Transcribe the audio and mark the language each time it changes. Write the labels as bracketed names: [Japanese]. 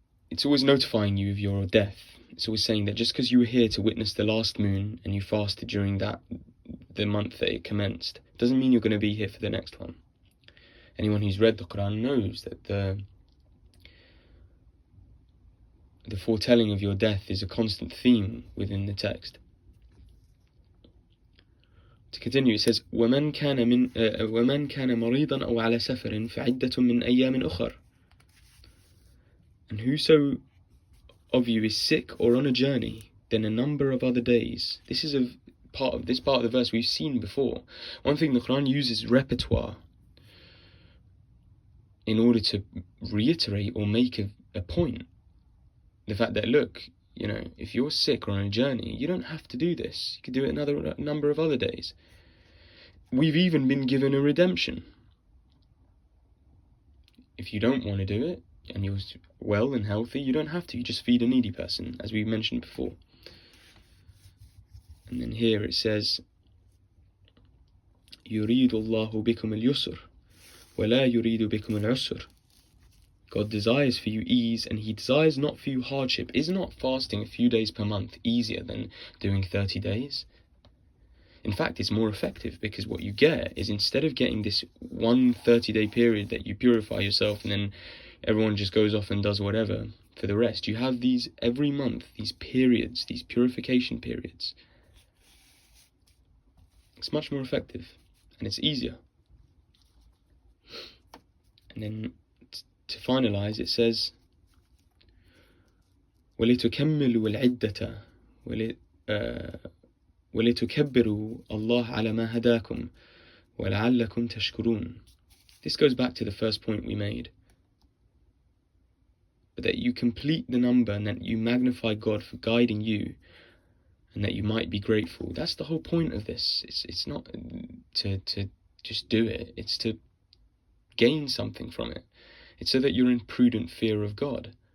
[English] It's always notifying you of your death. It's always saying that just because you were here to witness the last moon and you fasted during the month that it commenced, doesn't mean you're going to be here for the next one. Anyone who's read the Qur'an knows that the foretelling of your death is a constant theme within the text. To continue, it says, [Arabic] وَمَنْ كَانَ مَرِيضًا أَوْ عَلَى سَفَرٍ فَعِدَّةٌ مِّنْ أَيَّامٍ أُخَرٍ. [English] And whoso of you is sick or on a journey, then a number of other days. This is part of the verse we've seen before. One thing the Qur'an uses repertoire in order to reiterate or make a point. The fact that, look, if you're sick or on a journey, you don't have to do this. You could do it another number of other days. We've even been given a redemption. if you don't want to do it, and you're well and healthy, you don't have to. You just feed a needy person, as we mentioned before. And then here it says, [Arabic] يُرِيدُ اللَّهُ بِكُمُ الْيُسْرَ وَلَا يُرِيدُ بِكُمُ الْعُسْرَ. [English] God desires for you ease, and He desires not for you hardship. Is not fasting a few days per month easier than doing 30 days? In fact, it's more effective, because what you get is, instead of getting this one 30-day period that you purify yourself and then everyone just goes off and does whatever for the rest, you have these every month, these periods, these purification periods. It's much more effective, and it's easier. And then to finalize, it says, [Arabic] وَلِتُكَمِّلُوا الْعِدَّةَ وَلِتُكَبِّرُوا اللَّهَ عَلَى مَا هَدَاكُمْ وَلَعَلَّكُمْ تَشْكُرُونَ. [English] This goes back to the first point we made. But that you complete the number, and that you magnify God for guiding you, and that you might be grateful. That's the whole point of this. It's not to just do it. It's to gain something from it. It's so that you're in prudent fear of God.